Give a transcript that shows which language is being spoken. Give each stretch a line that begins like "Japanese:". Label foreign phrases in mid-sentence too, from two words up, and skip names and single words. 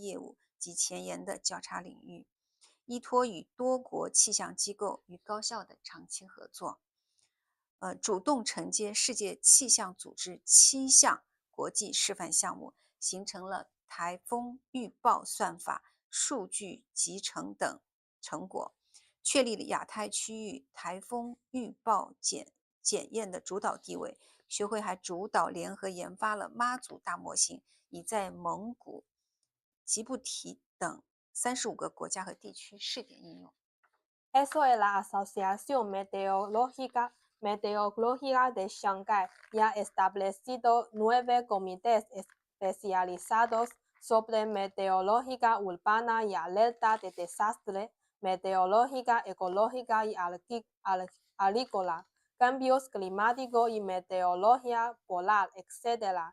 Chinese: 业务及前沿的调查领域，依托与多国气象机构与高校的长期合作，主动承接世界气象组织7项国际示范项目，形成了台风预报算法、数据集成等成果，确立了亚太区域台风预报检验的主导地位。学会还主导联合研发了妈祖大模型，已在蒙古、吉布提等35个国家和地区试点应用。
Spanish: Eso es la Asociación Meteorológica de Shanghai y ha establecido 9 comités especializados sobre meteorología urbana y alerta de desastre, meteorología ecológica y agrícola, cambios climáticos y meteorología polar, etc.